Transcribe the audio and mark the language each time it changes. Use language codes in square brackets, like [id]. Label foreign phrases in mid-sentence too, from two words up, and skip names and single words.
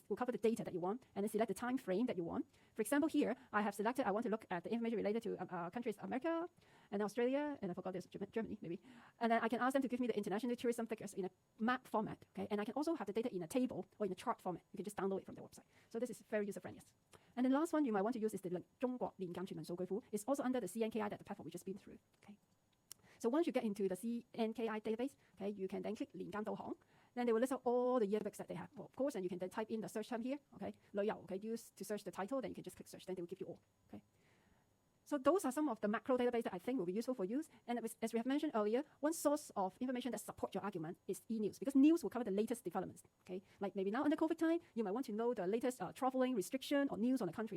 [en] Will cover the data that you want, and then select the time frame that you want. For example, here, I have selected I want to look at the information related to countries America and Australia, and I forgot there's Germany, maybe. And then I can ask them to give me the international tourism figures in a map format, okay? And I can also have the data in a table or in a chart format. You can just download it from their website. So this is very user-friendly. And the last one you might want to use is the 中國年鑑全民數據庫. It's also under the CNKI, that the platform we just been through, okay? So once you get into the CNKI database, okay, you can then click [zh] 年鑑導航. [en] Then they will list out all the yearbooks that they have, well, of course, and you can then type in the search term here, okay? 旅遊, okay, use to search the title, then you can just click search, then they will give you all, okay? So those are some of the macro databases that I think will be useful for use. And as we have mentioned earlier, one source of information that supports your argument is e-news, because news will cover the latest developments. Okay, like maybe now under COVID time, you might want to know the latest traveling restriction or news on the country.